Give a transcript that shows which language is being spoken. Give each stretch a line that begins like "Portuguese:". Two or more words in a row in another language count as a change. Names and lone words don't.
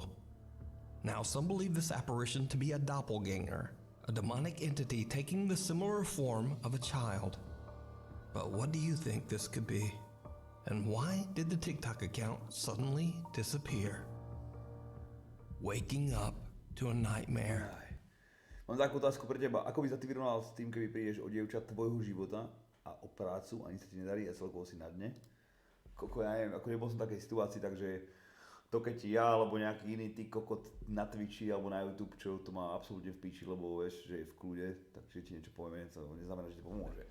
English: Now, some believe this apparition to be a doppelganger, a demonic entity taking the similar form of a child. But what do you think this could be? And why did the TikTok account suddenly disappear? Waking up to a nightmare.
Slovak: Mám takú otázku pre teba. Ako by sa ty vyrovnal s tým, keby prídeš o dievča tvojho života a o prácu, ani sa ti nedarí a celkovo si na dne? Ja neviem, ako nebol som v takej situácii, takže to keď ja alebo nejaký iný ty kokot na Twitchi alebo na YouTube, čo to má absolútne v piči, lebo vieš, že je v kľude, takže ti niečo povieme, to neznamená, že ti pomôže.